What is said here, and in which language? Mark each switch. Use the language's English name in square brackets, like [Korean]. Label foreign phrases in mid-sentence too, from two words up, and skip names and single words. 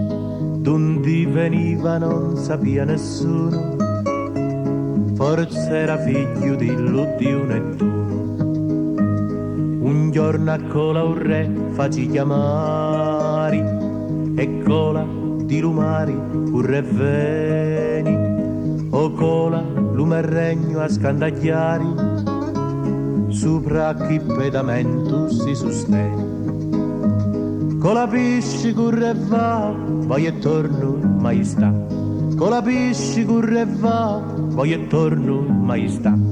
[Italian] D'onde veniva non sapeva nessuno, forse era figlio dell'Iddio Nettuno. [Sicilian] Un giorno a Cola un re faceva chiamare, e Cola di lumari un re veni, o Cola lume regno a scandagliari, sopra chi pedamento si sostiene. [Italian] Colapisci corre e va, vai e torno, maestà. Colapisci corre e va, vai e torno, maestà.